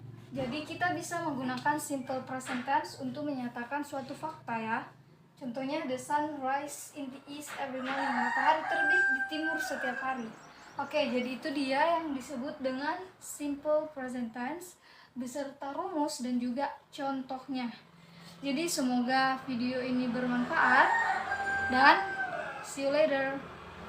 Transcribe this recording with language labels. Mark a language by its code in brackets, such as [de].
[id] Jadi kita bisa menggunakan simple present tense untuk menyatakan suatu fakta ya. [en] Contohnya the sun rise in the east every morning. [id] Matahari terbit di timur setiap hari. Oke, jadi itu dia yang disebut dengan simple present tense beserta rumus dan juga contohnya. Jadi semoga video ini bermanfaat dan [en] see you later.